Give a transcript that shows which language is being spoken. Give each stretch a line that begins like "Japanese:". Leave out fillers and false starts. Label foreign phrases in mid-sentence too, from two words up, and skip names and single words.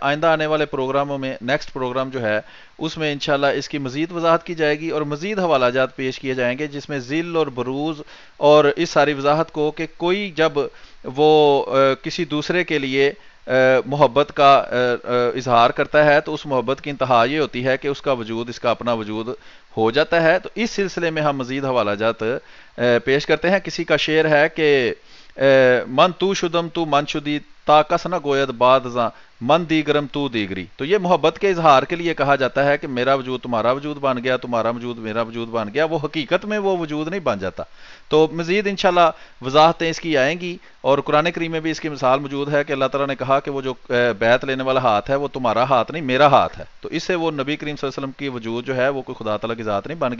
Urdu: آئندہ آنے والے پروگراموں میں نیکسٹ پروگرام جو ہے اس میں انشاءاللہ اس کی مزید وضاحت کی جائے گی اور مزید حوالہ جات پیش کیے جائیں گے، جس میں ذل اور بروز اور اس ساری وضاحت کو کہ کوئی جب وہ کسی دوسرے کے لیے محبت کا اظہار کرتا ہے تو اس محبت کی انتہا یہ ہوتی ہے کہ اس کا وجود اس کا اپنا وجود ہو جاتا ہے۔ تو اس سلسلے میں ہم مزید حوالہ جات پیش کرتے ہیں۔ کسی کا شعر ہے کہ
Persian: من تو شدم تو من شدی تا کس نہ گوید بعد من دیگرم تو دیگری،
Urdu: تو یہ محبت کے اظہار کے لیے کہا جاتا ہے کہ میرا وجود تمہارا وجود بن گیا، تمہارا وجود میرا وجود بن گیا، وہ حقیقت میں وہ وجود نہیں بن جاتا۔ تو مزید انشاءاللہ وضاحتیں اس کی آئیں گی، اور قرآن کریم میں بھی اس کی مثال موجود ہے کہ اللہ تعالیٰ نے کہا کہ وہ جو بیعت لینے والا ہاتھ ہے وہ تمہارا ہاتھ نہیں میرا ہاتھ ہے، تو اس سے وہ نبی کریم صلی اللہ علیہ وسلم کی وجود جو ہے وہ کوئی خدا تعالیٰ کی ذات نہیں بن گئی۔